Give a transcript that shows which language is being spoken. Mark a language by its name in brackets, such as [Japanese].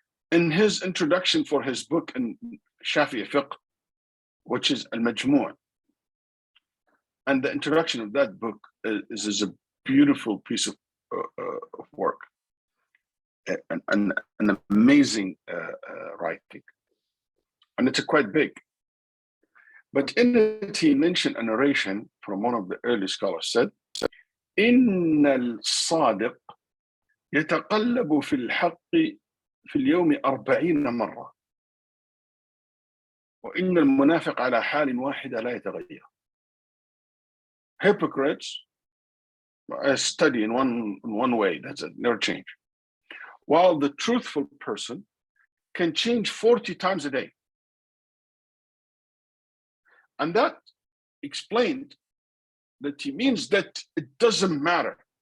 [English] In his introduction for his book in Shafi'i Fiqh, which is al-Majmu', and the introduction of that book is a beautiful piece of work, an amazing writing, and it's quite big. But in it, he mentioned a narration from one of the early scholars said, [Arabic] إن الصادق يتقلب في الحق في اليوم 40 مرة وإن المنافق على حال واحدة لا يتغير. [English] Hypocrites study in one way, that's it, never change. While the truthful person can change 40 times a day. And that explained that he means that it doesn't matter.